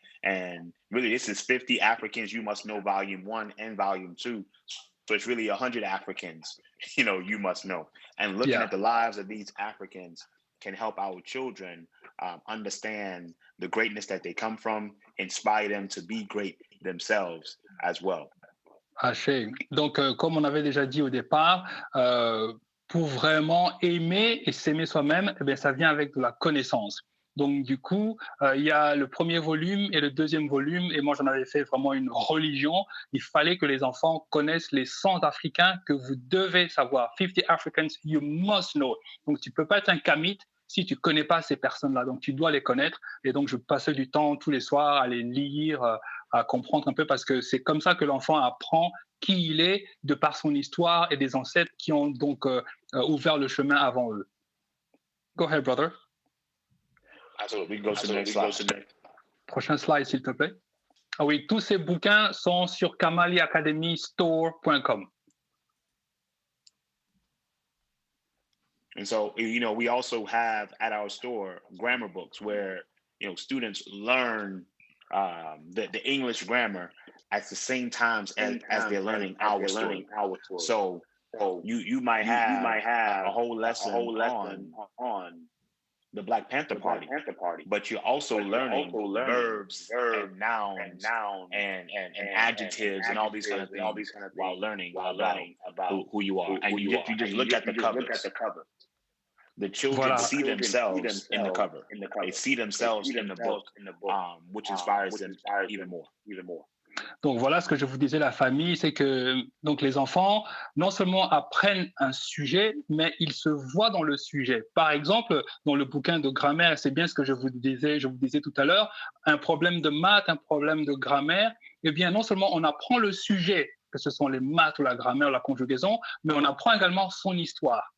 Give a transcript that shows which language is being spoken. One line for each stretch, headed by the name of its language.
English: And really, this is 50 Africans You Must Know, Volume 1 and Volume 2. So it's really 100 Africans, you must know. And looking at the lives of these Africans, can help our children understand the greatness that they come from, inspire them to be great themselves as well.
French: Donc, comme on avait déjà dit au départ, pour vraiment aimer et s'aimer soi-même, eh bien, ça vient avec de la connaissance. Donc, du coup, il y a le premier volume et le deuxième volume, et moi, j'en avais fait vraiment une religion. Il fallait que les enfants connaissent les 100 Africains que vous devez savoir.
English: 50 Africans you must know.
French: Donc, tu ne peux pas être un kamite si tu ne connais pas ces personnes-là. Donc, tu dois les connaître. Et donc, je passais du temps tous les soirs à les lire, à comprendre un peu, parce que c'est comme ça que l'enfant apprend qui il est de par son histoire et des ancêtres qui ont donc ouvert le chemin avant eux.
English: Go ahead, brother. Absolutely. We can go to the next slide.
French: Prochain slide, s'il te plaît. Ah oui, tous ces bouquins sont sur kamaliacademystore.com.
English: And so, we also have at our store grammar books where, students learn the English grammar at the same time as they're learning our story. So you might have a whole lesson on the Black Panther Party, but you're also learning verbs and nouns and adjectives and all these kind of things while learning about who you are. And you just look at the covers. The children see themselves in the cover. They see themselves in the book, which inspires them even more.
French: Donc voilà ce que je vous disais, la famille, c'est que donc les enfants non seulement apprennent un sujet, mais ils se voient dans le sujet. Par exemple, dans le bouquin de grammaire, c'est bien ce que je vous disais tout à l'heure, un problème de maths, un problème de grammaire, eh bien non seulement on apprend le sujet, que ce sont les maths ou la grammaire, la conjugaison, mais on apprend également son histoire.